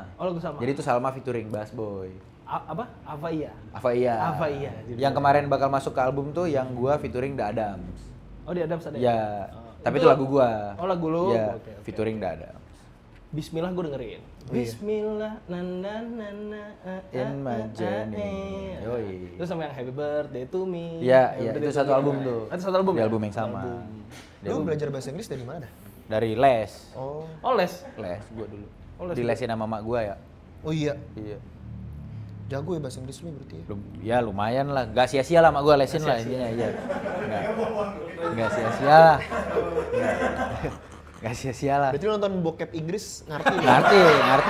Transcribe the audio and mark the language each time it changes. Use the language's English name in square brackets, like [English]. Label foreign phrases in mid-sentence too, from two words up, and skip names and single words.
[Indonesian] Oh, lagu Salma. Jadi itu Salma featuring Bass Boy. Apa? Apa iya? Apa iya? Apa iya? Yang kemarin bakal masuk ke album tuh yang gua featuring The Adams. Oh, di Adams ada ya? Ya. Oh. Tapi Itu- itu lagu gua. Oh, lagu lu? Iya, Oke, oke. featuring The Adams. Bismillah gue dengerin. Bismillah In my journey. Yoi. Terus sama yang Happy Birthday to Me. Iya, Happy iya, Birthday itu to satu Me. album tuh. Itu satu album Di ya? album yang sama. Di Lu album- belajar bahasa Inggris dari mana? dari les. Oh. Oh, les. Les gua dulu. Oh, les Dilesin sama mak gua ya. Oh iya. Iya. Jago ya bahasa Inggris lu berarti ya? Ya lumayan lah, gak sia-sia lah mak gua lesin lah intinya, iya. Nggak sia-sia lah. Gak sia-sia lah. Berarti lu nonton bokep Inggris ngerti ya?